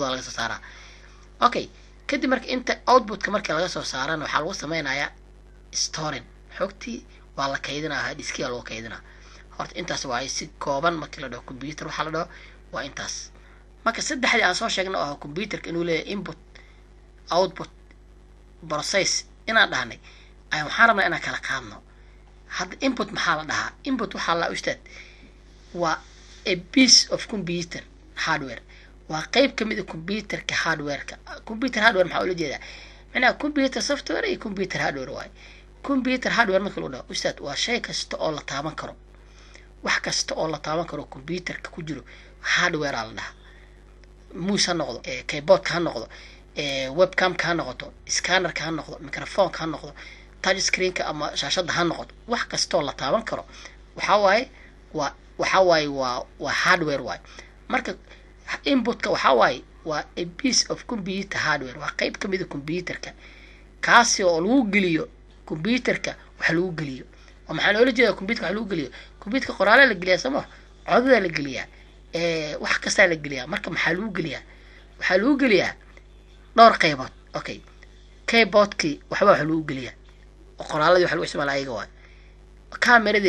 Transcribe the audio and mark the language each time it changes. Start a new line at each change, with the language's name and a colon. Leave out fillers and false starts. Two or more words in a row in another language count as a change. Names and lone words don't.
Somali: laga soo saaraa okay kadib marka inta output-ka marka laga soo saarana waxa lagu sameynayaa storing xogtii waa la kaydinayaa diskiga loo kaydinaa horta intaas waa si kooban marka la dhaho computer waxa la dhaho waa intaas marka saddexdii aan soo sheegnay oo computer-ka inuu leeyahay
English: input output process
Somali: inaan dhahnay ay waxaan rabnaa inaan kala qaadno hadda input maxaa la dhahaa input waxa la ustaad waa
English: a piece of computer hardware
Somali: waa qayb kamid ah computer-ka hardware-ka
English: computer hardware
Somali: maxaa loo jeedaa macnaha
English: computer software
Somali: iyo
English: computer hardware
Somali: waay
English: computer hardware
Somali: marka loo dhaho ustaad waa shay kasta oo la taaban karo wax kasta oo la taaban karo computer-ka ku jiro hardware la dhahaa mouse ha noqdo keyboard ha noqdo webcam ka noqoto scanner ka noqdo microphone ka noqdo
English: touch screen-ka
Somali: ama shaashada ha noqoto wax kasta oo la taaban karo waxa waaye waa hardware waaye marka input-ka waxa waaye waa
English: a piece of computer hardware
Somali: waa qayb kamid ah computer-ka kaasi oo lagu geliyo computer-ka wax lagu geliyo oo maxaa loo jeedaa computer-ka wax lagu geliyo computer-ka qoraal la geliyaa sama codada la geliyaa wax kasta la geliyaa marka maxaa lagu geliyaa waxa lagu geliyaa dhowr qaybood okay keyboard-kii waxba wax lagu geliyaa qoraaladii wax lagu isticmaalaa ayaga waa kaameradii